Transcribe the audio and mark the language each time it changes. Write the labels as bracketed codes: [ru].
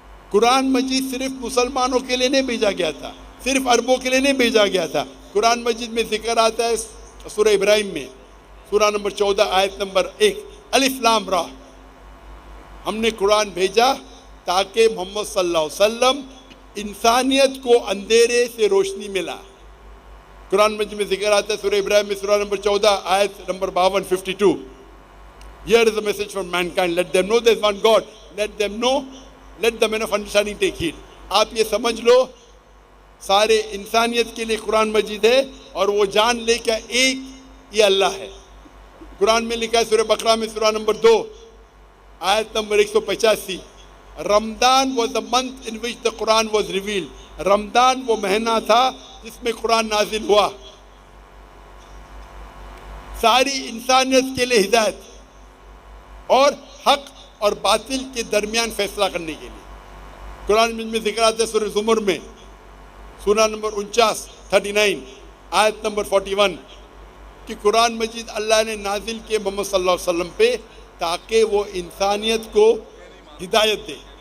[ur] قرآن مجید صرف مسلمانوں کے لیے نہیں بھیجا گیا تھا، صرف عربوں کے لیے نہیں بھیجا گیا تھا. قرآن مجید میں ذکر آتا ہے سورہ ابراہیم میں سورہ نمبر 14 آیت نمبر 1 الف لام را، ہم نے قرآن بھیجا تاکہ محمد صلی اللہ علیہ وسلم انسانیت کو اندھیرے سے روشنی ملا. قرآن مجید میں ذکر آتا ہے سورہ ابراہیم میں سورہ نمبر 14 آیت number 52 52 [en] Here is a message for mankind, let them know there is one God, let them know, let the men of understanding take heed. [ur] آپ یہ سمجھ لو سارے انسانیت کے لیے قرآن مجید ہے اور وہ جان لے کہ ایک یہ اللہ ہے. قرآن میں لکھا ہے سورہ بقرہ میں سورہ نمبر 2 آیت number 185 [en] Ramzan was the month in which the Quran was revealed. [ur] رمضان وہ مہینہ تھا جس میں قرآن نازل ہوا، ساری انسانیت کے لیے ہدایت اور حق اور باطل کے درمیان فیصلہ کرنے کے لیے۔ قرآن میں ذکر آتا ہے سورہ زمر میں، سورہ نمبر 39 آیت نمبر 41 کہ قرآن مجید اللہ نے نازل کیے محمد صلی اللہ علیہ وسلم پہ تاکہ وہ انسانیت کو ہدایت دے،